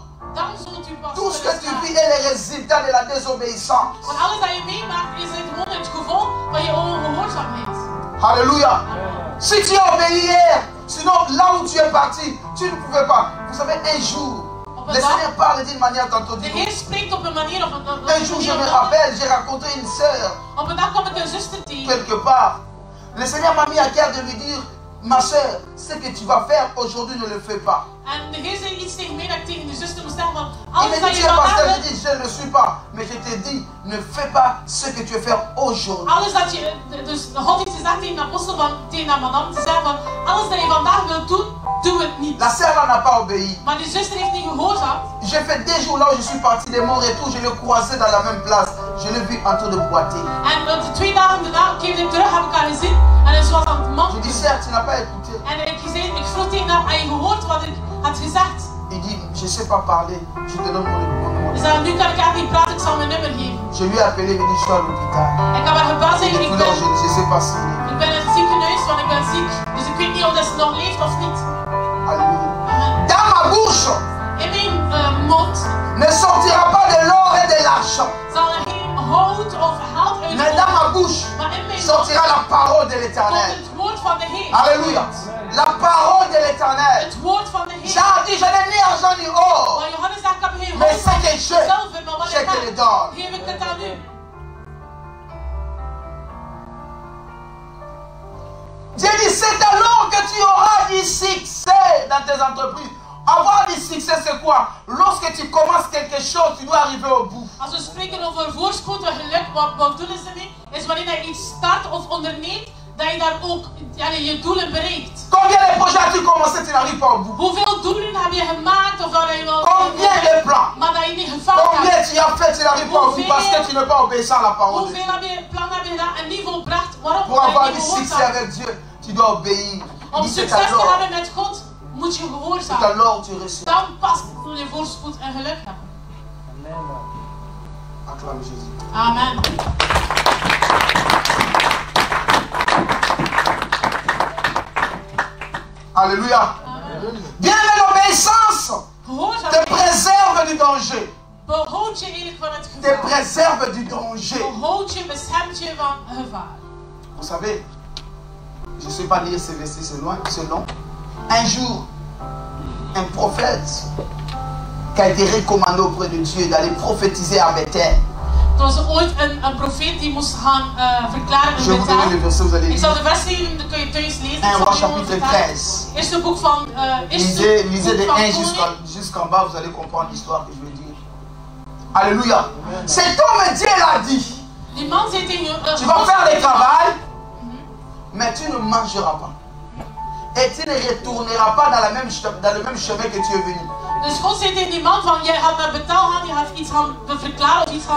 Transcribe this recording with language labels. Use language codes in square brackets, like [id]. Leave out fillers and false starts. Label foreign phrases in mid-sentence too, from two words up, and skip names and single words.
[nl] Dan zult u pas [fr] Tout ce que tu vis est le résultat de la désobéissance. [nl] Want alles dat je meemaakt is het gewoon het gevolg van je ongehoorzaamheid. [fr] Alléluia. Si tu as obéi hier, sinon là où tu es parti, tu ne pouvais pas. Vous savez, un jour, le Seigneur parle d'une manière tantôt. [nl] De Heer spreekt op een manier of [fr] Un jour, je me rappelle, j'ai rencontré une sœur [nl] op een dag kwam ik een zuster tegen. [fr] quelque part. Le Seigneur m'a mis à cœur de lui dire, ma sœur, ce que tu vas faire aujourd'hui, ne le fais pas. [nl] En de Heer zei iets tegen mij dat ik tegen de zuster moest zeggen van [fr] Il [nl] alles [fr] me [nl] dat dit, [fr] je tu es [nl] vandaag [fr] pasteur, je [nl] doet, [fr] dis, je ne le suis pas. Mais je te dis, ne fais pas ce que tu veux faire aujourd'hui. [nl] alles dat je, dus God heeft gezegd tegen de apostel van, tegen de madame te zeggen van alles dat je vandaag wilt doen, doe het niet. [fr] La sœur là n'a pas obéi. [nl] Maar die zuster heeft niet gehoorzaamd. [fr] J'ai fait 2 jours là où je suis parti de mon retour, je l'ai croisé dans la même place. Je l'ai vu en train de boiter. [nl] En de 2 dagen daarna keerde ik terug, heb ik haar gezien en ze was aan het [fr] Je [nl] manten. [fr] dis, sœur, tu n'as pas écouté. [nl] En ik vroeg tegen haar, heb je gehoord wat ik had gezegd? [fr] Il dit, je ne sais pas parler, je te donne mon numéro. [nl] Ze zei, nu kan ik echt niet praten, ik zal mijn nummer geven. [fr] Je lui ai appelé, il dit, je suis à l'hôpital. [nl] Ik heb haar gebeld en [fr] Et [nl] ik [fr] puis là, je ne sais pas si. [nl] ben in het ziekenhuis, want ik ben ziek. Dus ik weet niet of ze nog leeft of niet. [fr] Alléluia. Amen. Dans ma bouche [nl] In mijn mond [fr] ne sortira pas de l'or et de l'argent. [nl] zal er geen hout of geld [fr] Mais dans ma [nl] uitkomen. [fr] bouche [nl] Maar in mijn mond [fr] sortira la parole de [nl] komt [fr] l'Éternel. [nl] het woord van de Heer. [fr] Alléluia. La parole de l'Éternel. [nl] Het woord van de Heer. [fr] Jean dit, je n'ai ni argent ni or. [nl] Maar Johannes zegt, ik heb geen [fr] Mais [nl] hout [fr] ce [nl] of [fr] que j'ai, [nl] zilver, maar wat [fr] je [nl] ik [fr] te le [nl] heb, [fr] donne. [nl] geef ik het aan u. [fr] Dieu dit, c'est alors que tu auras du succès dans tes entreprises. Avoir du succès, c'est quoi? Lorsque tu commences quelque chose, tu dois arriver au bout. [nl] Als we spreken over voorspoed en geluk, wat doelen ze mee? Is wanneer je iets start of onderneemt, dat je daar ook je doelen bereikt. [fr] Combien de projets as-tu commencé, tu n'arrives pas au bout? [nl] Hoeveel doelen heb je gemaakt of dat je wel... [fr] Combien de plans? [nl] Maar dat je niet gevallen [fr] Combien [nl] hebt. [fr] tu as fait, tu n'arrives pas au bout parce que tu n'es pas obéissant à la parole de Dieu. [nl] Hoeveel plannen heb je gedaan en niet volbracht? Waarom? [fr] Pour avoir [nl] Omdat [fr] du [nl] je niet [fr] succès [nl] gehoorzaam. [fr] avec Dieu, tu dois obéir. [nl] Om [fr] Il dit, c'est [nl] succes te [fr] alors, [nl] hebben met God, moet je [fr] c'est [nl] gehoorzaam. [fr] alors tu reçois. [nl] Dan pas zul je voorspoed en geluk hebben. [fr] Acclame Jésus. Amen. Alléluia. Amen. Bien, mais l'obéissance te [nl] Gehoorzaamheid [fr] préserve du danger. [nl] behoud je eigenlijk van het [fr] Te [nl] gevaar. [fr] préserve du danger. [nl] Behoud je, beschermt je van gevaar. [fr] Vous savez, je ne sais pas lire ces versets, c'est long. Un jour, un prophète qui a été recommandé auprès de Dieu d'aller prophétiser à Bethel. [nl] Er was ooit een profeet die moest gaan verklaren [fr] Je vais [nl] in [fr] vous donner le [nl] Bethel. [fr] verset, vous allez [nl] Ik [fr] lire. [nl] zal de vers geven, dat kun je thuis lezen. [fr] 1 [nl] Ik zal [fr] roi [nl] die gewoon [fr] chapitre [nl] vertalen. [fr] 13. [nl] Eerste boek van... [fr] Lisez de 1 [nl] Koning. [fr] jusqu'en bas, vous allez comprendre l'histoire que je vais dire. Alléluia. Cet homme, Dieu l'a dit. [nl] Die man zei tegen... [fr] Tu vas faire le travail, mais tu ne mangeras pas. Et tu ne retourneras pas dans le même chemin que tu es venu. [nl] Dus God zei tegen die man van, jij gaat naar Bethel gaan, je gaat iets gaan verklaren of iets gaan